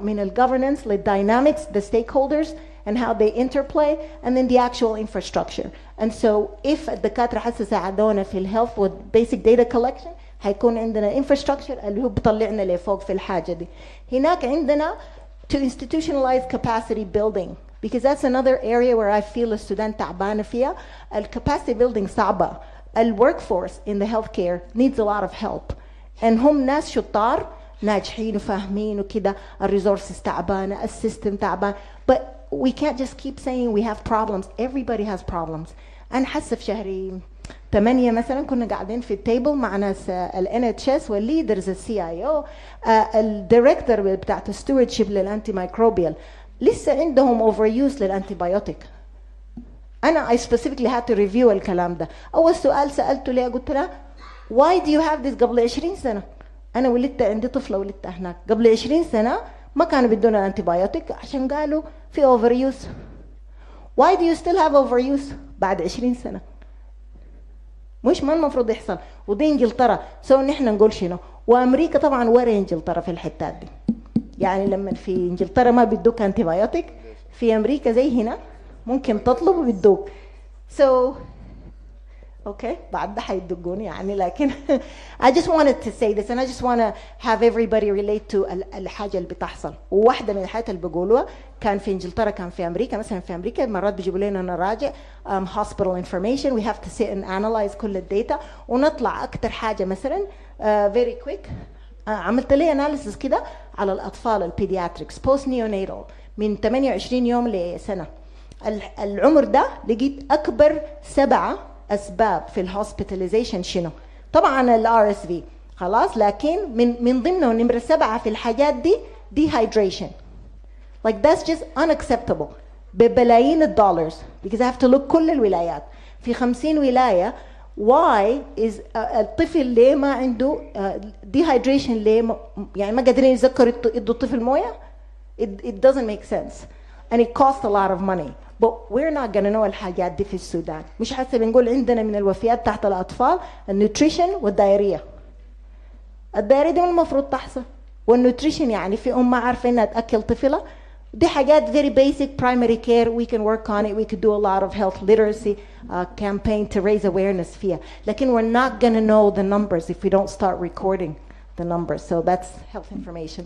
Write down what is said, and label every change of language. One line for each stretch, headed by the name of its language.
English: I mean, the governance, the dynamics, the stakeholders, and how they interplay, and then the actual infrastructure. And so if
Arabic: الدكاترة حاسة ساعدونا في الhealth
English: with basic data collection,
Arabic: هيكون عندنا infrastructure اللي هو بيطلعنا لفوق في الحاجة دي. هناك عندنا
English: to institutionalize capacity building, because that's another area where I feel
Arabic: السودان تعبانة فيها.
English: الcapacity building صعبة. Workforce in the healthcare needs a lot of help.
Arabic: And هم ناس شطار ناجحين وفاهمين وكده. الresources تعبانة, السيستم تعبان.
English: But we can't just keep saying we have problems. Everybody has problems.
Arabic: أنا حاسة في شهر 8 مثلا كنا قاعدين في التيبل مع ناس NHS والليدرز CIO الدايركتور بتاعت stewardship للأنتي مايكروبيال لسه عندهم overuse للأنتيبيوتيك.
English: أنا I specifically had to review
Arabic: الكلام ده. أول سؤال سألته ليه قلت له
English: why do you have this
Arabic: قبل 20 سنة؟ أنا ولدت عندي طفلة ولدتها هناك قبل 20 سنة ما كانوا بدون الأنتيبيوتيك عشان قالوا في overuse.
English: Why do you still have overuse
Arabic: بعد 20 سنة؟ مش ما المفروض يحصل. ودي انجلترا سو نحن نقول شنو. وامريكا طبعا ورا انجلترا في الحتات دي. يعني لما في انجلترا ما بيدوك انتيبيوتيك في امريكا زي هنا ممكن تطلب وبيدوك.
English: So okay
Arabic: بعد ده حيدقوني يعني لكن
English: I just wanted to say this and I just want to have everybody relate to
Arabic: الحاجة اللي بتحصل. وواحدة من الحاجات اللي بيقولوها كان في انجلترا كان في امريكا. مثلا في امريكا مرات بيجيبوا لنا نراجع hospital information,
English: we have to sit and analyze
Arabic: كل الداتا ونطلع اكتر حاجة مثلا
English: very quick.
Arabic: عملت لي analysis كده على الاطفال البيدياتريكس post neonatal من 28 يوم لسنة. العمر ده لقيت اكبر 7 أسباب في الهوسبيتاليزيشن شنو؟ طبعا الRSV خلاص لكن من ضمنه نمرة 7 في الحاجات دي dehydration.
English: Like that's just unacceptable
Arabic: ببلايين الدولارز
English: because I have to look
Arabic: كل الولايات في 50 ولاية.
English: Why is
Arabic: الطفل ليه ما عنده dehydration ليه يعني ما قادرين يذكروا يدوا الطفل موية؟
English: It doesn't make sense and it costs a lot of money. But we're not going to know
Arabic: الحاجات دي في السودان. مش حتى بنقول عندنا من الوفيات تحت الأطفال النيوتريشن والدايرية. الدايرية دي المفروض تحصل. والنيوتريشن يعني في ما عارفة إنها تأكل طفلة. دي حاجات
English: very basic primary care. We can work on it. We could do a lot of health literacy campaign to raise awareness فيها. لكن we're not going to know the numbers if we don't start recording the numbers. So that's health information.